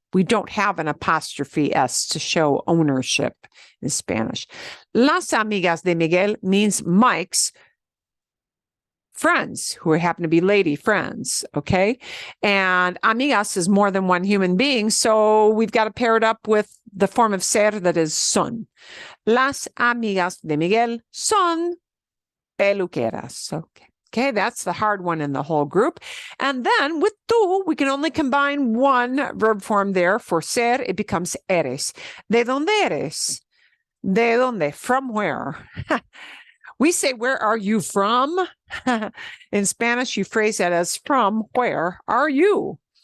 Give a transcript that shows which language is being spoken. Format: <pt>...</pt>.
<en>We don't have an apostrophe S to show ownership in Spanish.</en> <es>Las amigas de Miguel</es> <en>means Mike's friends who happen to be lady friends, okay? And amigas is more than one human being, so we've got to pair it up with the form of ser that is son.</en> <es>Las amigas de Miguel son peluqueras.</es> <en>Okay, that's the hard one in the whole group. And then with tú, we can only combine one verb form there. For ser, it becomes eres.</en> <es>¿De dónde eres? ¿De dónde?</es> <en>From where? We say, where are you from? In Spanish, you phrase that as from where are you?</en>